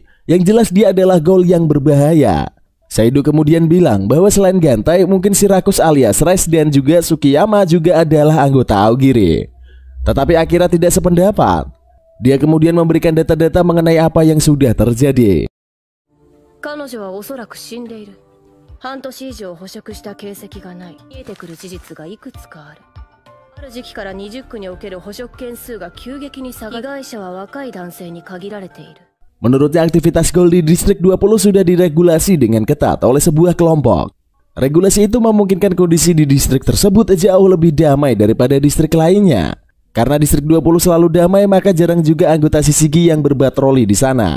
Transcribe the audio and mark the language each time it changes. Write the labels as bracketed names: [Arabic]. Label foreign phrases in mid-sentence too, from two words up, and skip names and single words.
[Indonesian] Yang jelas dia adalah Goal yang berbahaya. Saido kemudian bilang bahwa selain Gantai, mungkin Shirakus alias Rice dan juga Tsukiyama juga adalah anggota Aogiri. Tetapi Akira tidak sependapat. Dia kemudian memberikan data-data mengenai apa yang sudah terjadi. [Japanese] 半年以上捕食した形跡がない。見えてくる事実がいくつかある。ある時期から20区における捕食件数が急激に下がり、被害者は若い男性に限られている。 [Indonesian] Menurutnya aktivitas Gold di distrik 20 sudah diregulasi dengan ketat oleh sebuah kelompok. Regulasi itu memungkinkan kondisi di distrik tersebut jauh lebih damai daripada distrik lainnya. Karena distrik 20 selalu damai, maka jarang juga anggota Shishigi yang berpatroli di sana.